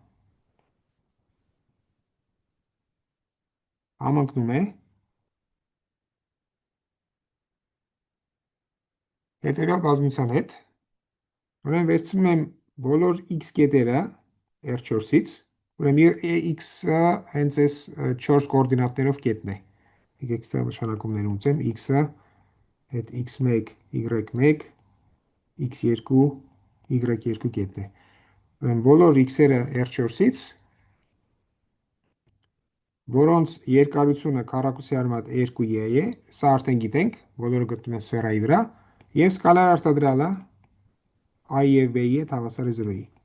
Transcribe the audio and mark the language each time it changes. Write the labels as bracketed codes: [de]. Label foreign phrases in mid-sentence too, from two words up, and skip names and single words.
[hy] համընկնում է հետևյալ բազմության հետ։ Ուրեմն վերցնում եմ բոլոր x կետերը R4-ից, ուրեմն x-ը հենց այս 4 կոորդինատներով կետն է։ Եկեք ստեղ նշանակումներ ունեցեմ, x-ը հետ x1, y1, x2, y2 կետն է։ Ուրեմն բոլոր x-երը R4-ից, որոնց երկարությունը քառակուսի արմատ 2e է, սա արդեն գիտենք, բոլորը գտնվում են սֆերայի վրա, եւ սկալար արտադրյալը i եւ b-ի հետ հավասար է 0-ի։